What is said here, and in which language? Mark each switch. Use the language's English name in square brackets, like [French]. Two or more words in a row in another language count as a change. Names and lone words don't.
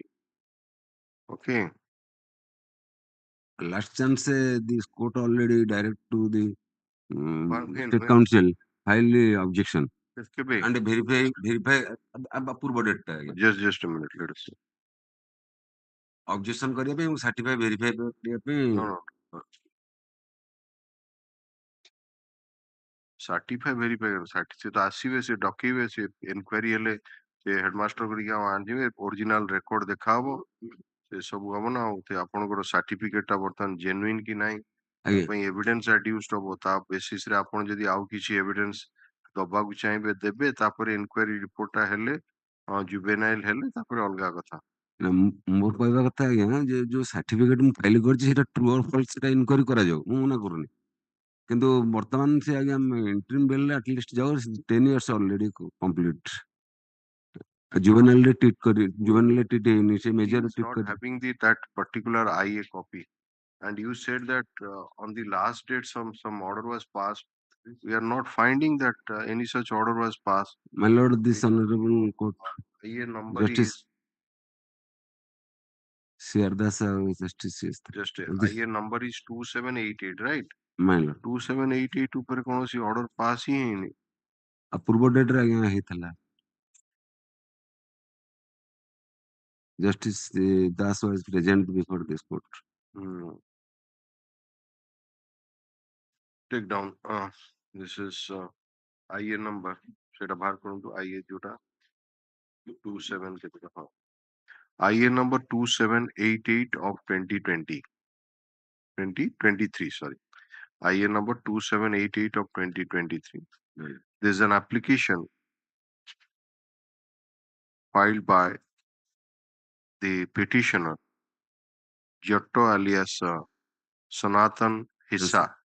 [English] Okay. Last chance, this court already direct to the When? State Council file the objection [Odia] କେବେ? [English] and verify approval date. Just a minute, let us see. [Odia] Objection କରିବା ପାଇଁ [English] certify verify [Odia] କରିବା ପାଇଁ No. [English] Certify verify [Odia] ସେ ତ ଆସିବେ, ସେ ଡକେଇବେ, ସେ ଇନକ୍ୱାରି ହେଲେ ସେ ହେଡମାଷ୍ଟର କରିକି ଆଉ ଆଣିଯିବେ, [English] original record [Odia] ଦେଖାହବ, ସେ ସବୁ ହବ ନା। ଆଉ ଆପଣଙ୍କର ସାର୍ଟିଫିକେଟ ଟା ବର୍ତ୍ତମାନ ଜେନୁଇନ କି ନାହିଁ, ତା ପାଇଁ [English] evidence adduced [Odia] ହବ। ତା ବେସିସ ରେ ଆପଣ ଯଦି ଆଉ କିଛି ଏଭିଡେନ୍ସ ଦବାକୁ ଚାହିଁବେ ଦେବେ, ତାପରେ [English] inquiry report [Odia] ଟା ହେଲେ, ଜୁବେନାଇଲ ହେଲେ ତାପରେ ଅଲଗା କଥା। ମୋର କହିବା କଥା ଆଜ୍ଞା, ଯେ ଯୋଉ ସାର୍ଟିଫିକେଟ ମୁଁ ଫାଇଲ କରିଛି ସେଟା [English] true or false [Odia] ସେଟା ଇନକ୍ୱାରି କରାଯାଉ, ମୁଁ ମନା କରୁନି, କିନ୍ତୁ ବର୍ତ୍ତମାନ ସେ ଆଜ୍ଞା ଇଣ୍ଟରିମ୍ ବେଲରେ ଆଟଲିଷ୍ଟ ଯାଉ [English] 10 years already complete. Juvenile treat କରି juvenile treat [Odia] ହେଇନି, ସେ [English] major treat Not କରି having that particular IA copy, and you said that on the last date some order was passed. We are not finding that any such order was passed. My lord, this honorable court, IA number Justice is C.R. Justice is just this, IA number is 2788, right? my lord, [Odia] 2788 ଉପରେ କୌଣସି [English] order pass [Odia] ହିଁ ହେଇନି। ପୂର୍ବ ଡେଟ୍ ରେ ଆଜ୍ଞା ହେଇଥିଲା। [English] Justice Das was present before this court. Take down. This is IA number. [Odia] ସେଟା ବାହାର କରନ୍ତୁ, IA ଯୋଉଟା 27 କେତେ ହଁ, [English] IA number 2788 of 2023, sorry. IA number 2788 of 2023. There is an application filed by the petitioner Giotto alias Sanatan Hissa